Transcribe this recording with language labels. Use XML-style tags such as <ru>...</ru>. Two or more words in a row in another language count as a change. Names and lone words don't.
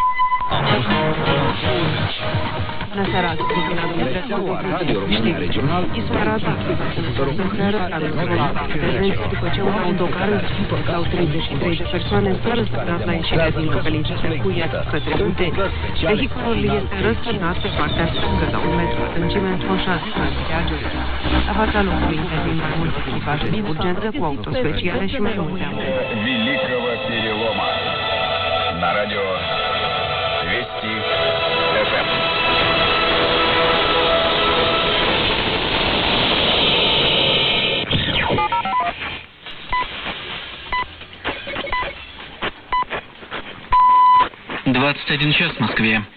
<ro>Bună seara, Cristina Dumitrescu, Radio România Regional, Isparata, prezenți după ce un autocar sau 33 de persoane s-a răsturnat la ieșirea din localitatea Cuiat către Munte. Vehiculul este răsturnat pe partea stângă la 1 metru adâncime într-un șas Giurgiu. La fața locului intervin mai multe echipaje de urgență cu autospeciale și mai multe ambulanțe.</ro> <ru>Великого перелома. На радио Вести ФМ. «21 час» в Москве.</ru>